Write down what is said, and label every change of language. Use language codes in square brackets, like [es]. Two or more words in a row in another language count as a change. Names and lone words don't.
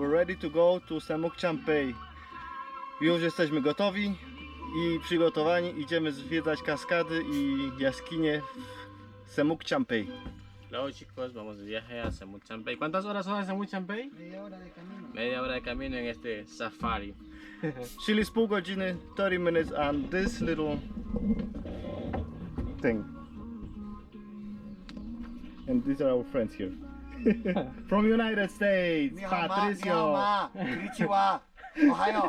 [en] ready to go to Semuc Champey. [pl] Już jesteśmy gotowi i przygotowani. Idziemy zwiedzać kaskady i jaskinie w Semuc Champey. [es] Hola chicos, vamos de viaje a Semuc Champey. ¿Cuántas horas son en Semuc Champey? Media hora de camino. Media hora de camino en este safari. [pl] Czyli z pół godziny, [en] 30 minutes on this little thing. And these are our friends here. From United States, Patricio. [ja] こんにちは。おはよう.